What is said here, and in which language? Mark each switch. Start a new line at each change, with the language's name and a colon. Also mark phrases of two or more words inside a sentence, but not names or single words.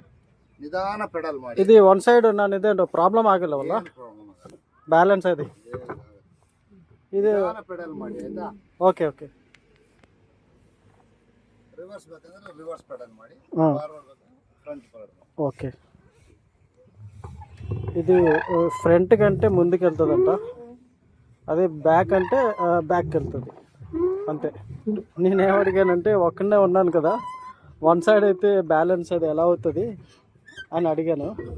Kannada: ನಿಧಾನ ಪೆಡಲ್ ಮಾಡಿ. ಇದು
English: one side
Kannada: ನಾನು ಇದೇನು ಪ್ರಾಬ್ಲಮ್ ಆಗಿಲ್ಲವಲ್ಲ, ಬ್ಯಾಲೆನ್ಸ್ ಇದೆ. ಇದು ಪೆಡಲ್ ಮಾಡಿ ಆಯ್ತಾ.
English: okay okay,
Kannada: ರಿವರ್ಸ್ ಬೇಕಂದ್ರೆ
English: reverse pedal
Kannada: ಮಾಡಿ, ಫಾರ್ವರ್ಡ್ ಬೇಕಂದ್ರೆ
English: front pedal
Kannada: ಮಾಡಿ.
Telugu: ఓకే, ఇది ఫ్రంట్ కంటే ముందుకు వెళ్తుందంట, అదే బ్యాక్ అంటే బ్యాక్కి వెళ్తుంది అంతే. నేనేమడిగానంటే ఒక్కనే ఉన్నాను కదా,
English: one side
Telugu: అయితే బ్యాలెన్స్ అది ఎలా అవుతుంది అని అడిగాను.